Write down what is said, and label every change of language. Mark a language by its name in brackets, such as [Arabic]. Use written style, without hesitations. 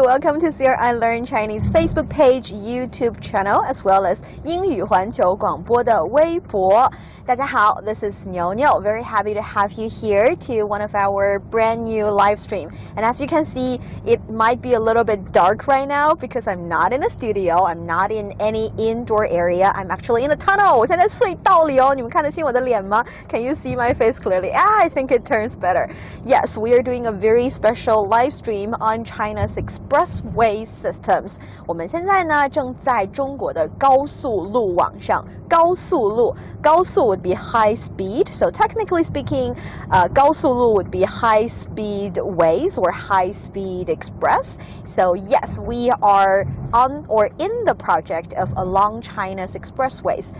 [English] Welcome to Sierra I Learn Chinese Facebook page, YouTube channel, as well as [Chinese] 英语环球广播的微博。大家好, [English] this is Niuniu. Very happy to have you here to one of our brand new live stream. And as you can see, it might be a little bit dark right now because I'm not in a studio. I'm not in any indoor area. I'm actually in a tunnel. [Chinese] 我现在在隧道里哦，你们看得清我的脸吗? [English] Can you see my face clearly? I think it turns better. Yes, we are doing a very special live stream on China's Expressway systems. [Chinese] 我们现在呢正在中国的高速路网上。 [English] 高速路 would be high speed. So technically speaking, 高速路 would be high speed ways or high speed express. So yes, we are on or in the project of along China's expressways.